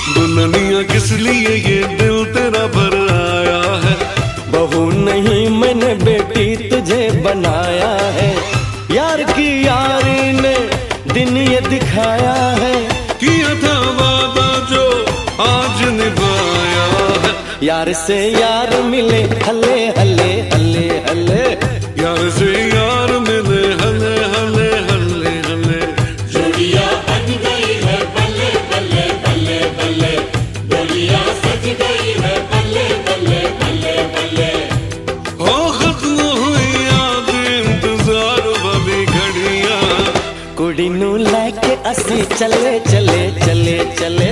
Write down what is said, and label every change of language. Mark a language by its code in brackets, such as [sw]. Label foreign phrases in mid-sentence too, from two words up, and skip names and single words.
[hi] दुल्हनिया किस लिए ये दिल तेरा भर आया है। बहू नहीं मैंने बेटी तुझे बनाया है, यार की यारी ने दिन ये दिखाया है। किया था वादा जो आज निभाया है। यार से यार मिले हले हले हले हले, यार से यार मिले हले हले हले हले। जोड़ियां बन गई है बल्ले बल्ले बल्ले बल्ले, डोलियां सज गई है बल्ले बल्ले बल्ले बल्ले। हो खत्म हुई याद इंतजार वाली घड़ियां, [pa] ਕੁੜੀ ਨੂੰ ਲੈਕੇ ਅਸੀਂ ਚੱਲੇ ਚੱਲੇ ਚੱਲੇ ਚੱਲੇ।